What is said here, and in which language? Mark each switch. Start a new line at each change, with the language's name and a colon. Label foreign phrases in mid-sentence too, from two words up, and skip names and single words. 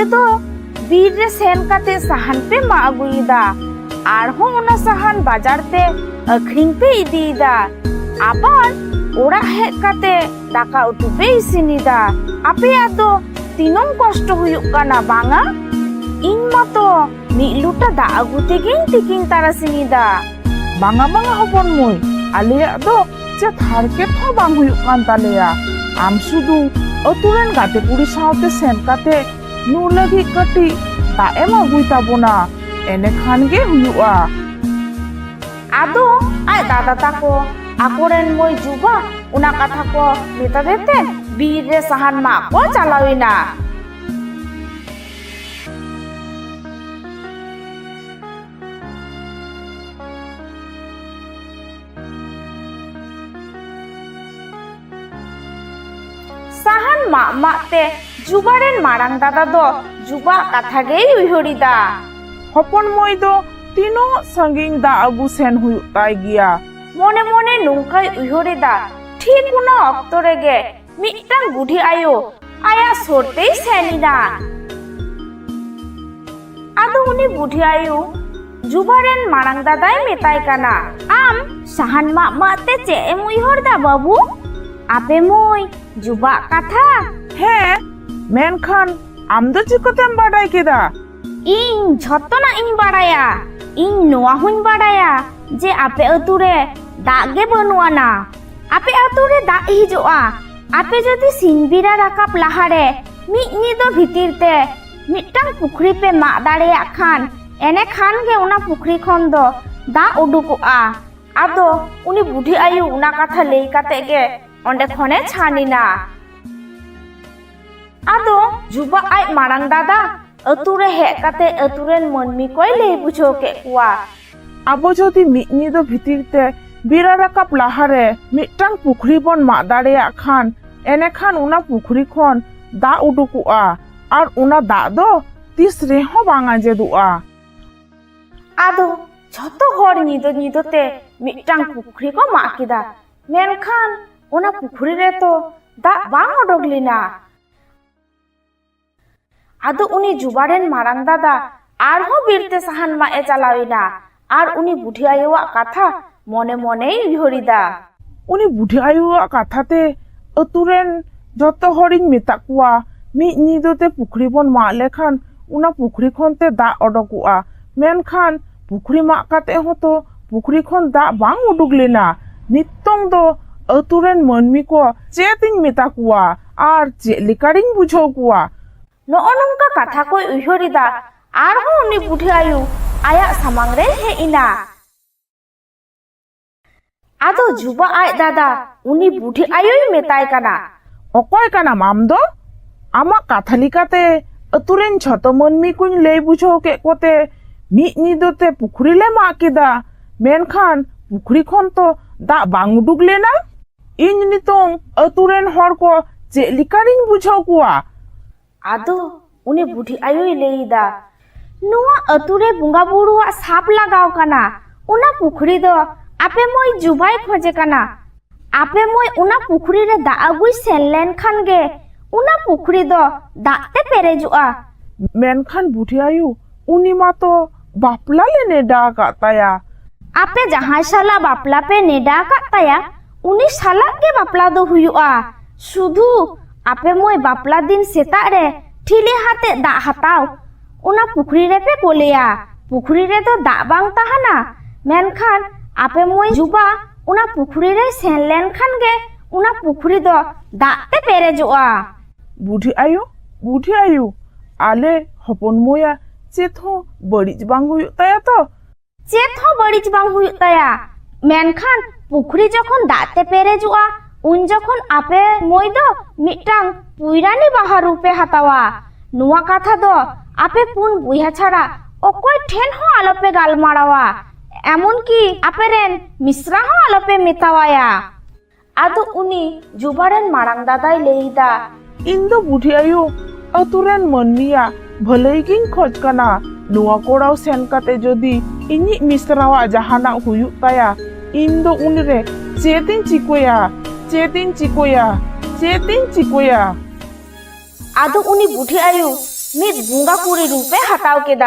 Mundari: तो बीर रे सेन काते सहान पे मा अगुईदा आर हो उना सहान बाजार ते अखरिंग पे इदीदा आबार ओड़ा हे काते दाका उतु पे इसिनीदा आपे आदो तीनों कष्ट हुयुक काना बांगा इन मतो मिलुटा दा अगु तेगिन तिकिन तारासिनीदा बांगा बांगा हपन मई आलिया दो चेत हारकेट हो बांग हुयुक कान तालेया आम सुदु अतुरेन गाते कुड़ी सावते सेन काते नु लगी कटी दा एम अगुई ताबोना एने खान गे हुयुआ आदो आय दादा ताको आकोरेन मोय जुबा उना कथा को मेता देते बीर रे सहान मा को चलाविना सहान मा माते जुबारेन मारांग दादा दो जुबा कथा गे उइहरिदा हपन मई दो तीनो संगिंग दा अगु सेन हुयुक ताय गिया मने मने नुंकाय उइहरिदा ठीक उना अक्तो रेगे मिट्टांग बुढ़ी आयो आया सोरतेई सेनिना आदो उनी बुढ़ी आयो जुबारेन मारांग दादाय मेताय काना आम सहान मा माते चे एम उइहरदा बाबू आपे मोय जुबा कथा हे मेनखान आम दो चिकोतेम बाडाय केदा इन झत्तना इन बाडाया इन नोआ हुइन बाडाया जे आपे अतुरे दागे बनुआना आपे अतुरे दा हिजुआ आपे जदि सिंबिरा राकाप लाहारे मिनी दो भितिरते मिट्टांग पुखरी पे मा दाड़ेया खान एने खान गे उना पुखरी खन दो दा उडुकुआ आदो उनी बुढ़ी आयु उना कथा लेई काते गे ओंडे खने छानिना आदो जुबा आय मारांग दादा अतुरे हे काते अतुरेन मनमी कोय ले बुझो के कुआ आबो जदि मिनी दो भितिरते बिरा राकाप लाहारे मिट्टांग पुखरी बन मा दाड़ेया खान एने खान उना पुखरी खन दा उडुकुआ आर उना दा दो तिस रेहो बांगा जेदुआ आदो झतो हर निदो निदोते मिट्टांग पुखरी को मा किदा मेनखान उना पुखरी रे तो दा बांग ओडोगलिना आदो उनी जुबारेन मारांग दादा आर हो बीरते सहान मा ए चलाविना आर उनी बुढ़ी आयुआ कथा मने मने उइहरिदा उनी बुढ़ी आयुआ कथाते अतुरेन जतो हरिन मेता कुआ मि निदोते पुखरी बन मा लेखान उना पुखरी खनते दा ओडोकुआ मेनखान पुखरी मा काते होतो पुखरी खन दा बांग उडुगलेना नित्तोंग दो अतुरेन मनमी को चेतिन मेता कुआ आर चे लिकारिन बुझो कुआ नोओ नोंका कथा को उइहरिदा आर हो उनी बुढ़ी आयु आया सामांग रे हे इना आदो जुबा आय दादा उनी बुढ़ी आयुई मेताय काना अकय काना माम दो आमा कथा लिकाते अतुरेन झतो मनमी कुन ले बुझो के कोते मि निदोते पुखरी ले मा केदा मेनखान पुखरी खन तो दा बांग उडुगलेना इन नितोंग अतुरेन हर को चे लिकारिन बुझो कुआ आदो उनी बुढ़ी आयुई लेइदा नुआ अतुरे बुंगा बुरुआ साप लगाव काना उना पुखरी दो आपे मोय जुबाय खोजे काना आपे मोय उना पुखरी रे दा अगुई सेनलेन खान गे उना पुखरी दो दाते पेरेजुआ मेनखान बुढ़ी आयु उनी मा तो बापला ले नेडा काताया आपे जहां साला बापला पे नेडा काताया उनी साला के बापला दो हुयुआ सुधु आपे मोय बापला दिन सेता रे ठिले हाते दा हताव उना पुखरी रे पे कोलेया पुखरी रे तो दा बांग तहाना मेनखान आपे मोय जुबा उना पुखरी रे सेन लेन खान गे उना पुखरी दो दा ते पेरेजोआ। बुढ़ी आयु आले हपन मोया चेत हो बड़िज बांग हुयुग ताया तो चेत हो बड़िज बांग हुयुग ताया मेनखान पुखरी जखन दा ते पेरेजोआ उन जखन आपे मोय दो मिटांग पुइरानी बाहा रूपे हतावा। नुआ कथा दो आपे पुन बुया छाड़ा ओकोय ठेन हो आलोपे गालमारावा एमन की आपे रेन मिश्रा हो आलोपे मेतावाया। आदो उनी जुबारेन मारांग दादाय लेइदा इन दो बुढ़ी आयु अतुरेन मनमिया भलई गिन खोज कना नुआ कोड़ाव सेन काते जदि इनी मिश्रावा जहाना हुयुग ताया इन दो उनरे चेतिन चिकोया। आदो उनी बुढ़ी आयु मित बुंगा कुड़ी रूपे हटाव केदा।